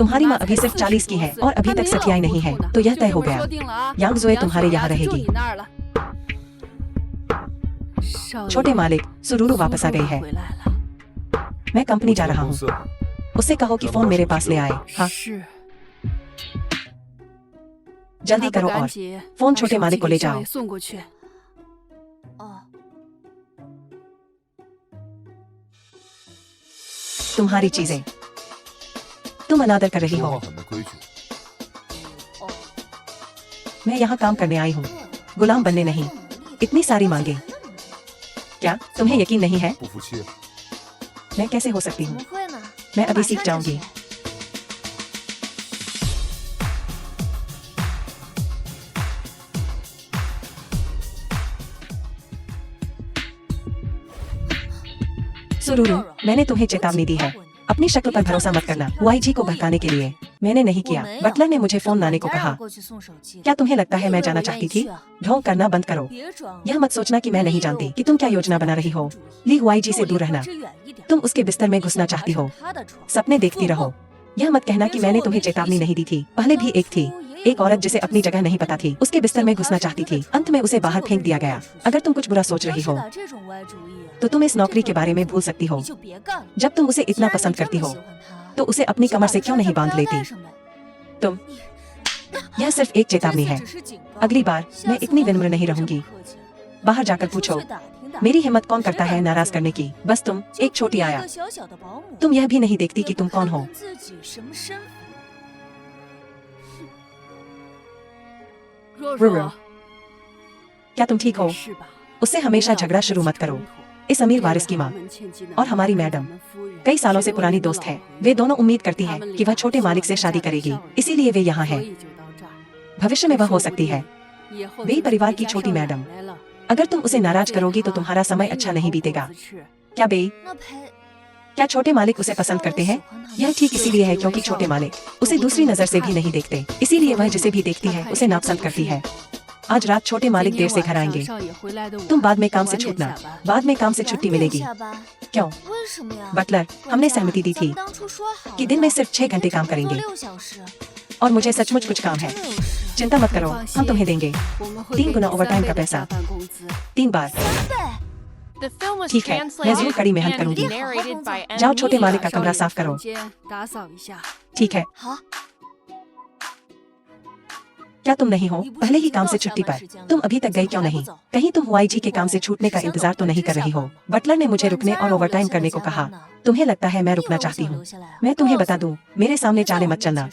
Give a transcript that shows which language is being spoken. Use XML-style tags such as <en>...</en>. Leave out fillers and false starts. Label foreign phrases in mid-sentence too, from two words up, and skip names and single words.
<hi>तुम्हारी माँ अभी सिर्फ 40 की है और अभी तक सठियाई नहीं है, तो यह तय हो गया। यांग जुए तुम्हारे यहाँ रहेगी। छोटे मालिक, सुरूरू वापस आ गई है। मैं कंपनी जा रहा हूँ। उससे कहो कि फोन मेरे पास ले आए। हाँ,</hi> <zh>是，</zh> <hi>जल्दी</hi> <zh>还不</zh> <hi>करो</hi> <zh>赶</zh> <hi>और</hi> <zh>紧</zh> <hi>फोन</hi> <zh>把</zh> <hi>छोटे</hi> <zh>手</zh> <hi>मालिक</hi> <zh>机</zh> <hi>को</hi> <zh>给</zh> <hi>ले</hi> <zh>少</zh> <hi>जाओ।</hi> <zh>爷送过去。哦，</zh> <hi>तुम्हारी चीजें तुम अनादर कर रही</hi> <zh>说</zh> <hi>हो।</hi> <zh>话很没规矩。</zh> <hi>मैं यहाँ काम करने आई हूँ, गुलाम बनने नहीं। इतनी सारी मांगे, क्या तुम्हें यकीन नहीं है?</hi> <zh>不服气？</zh> <hi>मैं कैसे हो सकती</hi> <zh>怎</zh> <hi>हूँ?</hi> <zh>么会呢？</zh> <hi>मैं अभी</hi> <zh>马</zh> <hi>सीख</hi> <zh>上就</zh> <hi>जाऊंगी।</hi> <zh>学</zh> <hi>सुरूरू, मैंने तुम्हें चेतावनी दी है, अपनी शक्ल पर भरोसा मत करना। हुआई जी को भड़काने के लिए मैंने नहीं किया। बटलर ने मुझे फोन लाने को कहा।</hi> <zh>过去送手机。</zh> <hi>क्या तुम्हें लगता है मैं जाना चाहती थी? ढोंग करना बंद करो।</hi> <zh>别装了，</zh> <hi>यह मत सोचना कि मैं नहीं जानती कि तुम क्या योजना बना रही हो। ली हुआई जी से दूर रहना।</hi> <zh>离我离怀之远一点</zh> <hi>तुम उसके बिस्तर में घुसना चाहती हो,</hi> <zh>他的床</zh> <hi>सपने देखती रहो। यह मत कहना कि मैंने तुम्हें चेतावनी नहीं दी थी। पहले भी एक थी, एक औरत जिसे अपनी जगह नहीं पता थी, उसके बिस्तर में घुसना चाहती थी। अंत में उसे बाहर फेंक दिया गया। अगर तुम कुछ बुरा सोच</hi> <zh>要</zh> <hi>रही</hi> <zh>是</zh> <hi>हो</hi> <zh>打这种歪主意，</zh> <hi>तो तुम इस नौकरी के बारे में भूल सकती हो।</hi> <zh>你就别干了。</zh> <hi>जब तुम उसे</hi> <zh>既</zh> <hi>इतना</hi> <zh>然你</zh> <hi>पसंद</hi> <zh>这么</zh> <hi>करती हो</hi> <zh>喜欢他，</zh> <hi>तो उसे अपनी</hi> <zh>就</zh> <hi>कमर</hi> <zh>把</zh> <hi>से</hi> <zh>他</zh> <hi>क्यों नहीं</hi> <zh>这</zh> <hi>बांध</hi> <zh>不</zh> <hi>लेती?</hi> <zh>干什么？</zh> <hi>तुम यह सिर्फ एक चेतावनी</hi> <zh>这</zh> <hi>है।</hi> <zh>次只是警告，</zh> <hi>अगली बार</hi> <zh>下</zh> <hi>मैं</hi> <zh>次</zh> <hi>इतनी</hi> <zh>我</zh> <hi>विनम्र</hi> <zh>可</zh> <hi>नहीं</hi> <zh>不这么</zh> <hi>रहूंगी।</hi> <zh>客气了。</zh> <hi>बाहर जाकर</hi> <zh>出</zh> <hi>पूछो,</hi> <zh>去打听打</zh> <hi>मेरी हिम्मत कौन</hi> <zh>谁</zh> <hi>करता है</hi> <zh>敢</zh> <hi>नाराज</hi> <zh>来</zh> <hi>करने की? बस तुम</hi> <zh>就</zh> <hi>एक छोटी</hi> <zh>凭一</zh> <hi>आया।</hi> <zh>个小小的保姆，</zh> <hi>तुम यह भी नहीं देखती</hi> <zh>也</zh> <hi>कि</hi> <zh>不</zh> <hi>तुम</hi> <zh>判</zh> <hi>कौन हो।</hi> <zh>断自己什么身份。若若，</zh> <hi>क्या तुम ठीक हो?</hi> <zh>是吧？</zh> <hi>उससे हमेशा झगड़ा शुरू मत करो। इस अमीर वारिस की माँ और हमारी मैडम कई सालों से पुरानी दोस्त है। वे दोनों उम्मीद करती हैं कि वह छोटे मालिक से शादी करेगी, इसीलिए वे यहाँ है। भविष्य में वह हो सकती है बेई परिवार की छोटी मैडम। अगर तुम उसे नाराज करोगी तो तुम्हारा समय अच्छा नहीं बीतेगा। क्या बेई,</hi> <zh>那裴</zh> <hi>क्या छोटे मालिक उसे पसंद करते हैं? यह ठीक इसीलिए है क्योंकि छोटे मालिक उसे दूसरी नजर से भी नहीं देखते, इसीलिए वह जिसे भी देखती है उसे नापसंद करती है। आज रात छोटे मालिक देर से घर आएंगे। तुम बाद में काम से छूटना, बाद में काम से छुट्टी</hi> <zh>晚点</zh> <hi>मिलेगी।</hi> <zh>下班</zh> <hi>क्यों?</hi> <zh>为什么呀？</zh> <hi>बटलर, हमने सहमति दी</hi> <zh>咱</zh> <hi>थी</hi> <zh>们当初说好</zh> <hi>कि दिन में</hi> <zh>的</zh> <hi>सिर्फ 6 घंटे काम</hi> <zh>工作</zh> <hi>करेंगे</hi> <zh>6小时，</zh> <hi>और मुझे सचमुच कुछ काम है।</hi> <zh>真的有事。</zh> <hi>चिंता मत करो, हम तुम्हें देंगे 3 गुना ओवरटाइम का पैसा, 3 बार।</hi> <en>The film was</en> <hi>ठीक है, मैं</hi> <en>translated</en> <hi>जरूर कड़ी मेहनत</hi> <en>and</en> <hi>करूंगी।</hi> <en>narrated by M.</en> <hi>जाओ छोटे</hi> <en>Mina.</en> <hi>मालिक का कमरा साफ करो। ठीक है,</hi> <zh>好，</zh> <hi>क्या तुम नहीं हो पहले ही काम से छुट्टी पर? तुम अभी तक गई क्यों नहीं? कहीं तुम हुआईजी के काम से छूटने का इंतजार तो नहीं कर रही हो? बटलर ने मुझे रुकने और ओवरटाइम करने को कहा। तुम्हें लगता है मैं रुकना चाहती हूँ? मैं तुम्हें बता दूं, मेरे सामने चाले मत चलना।</hi>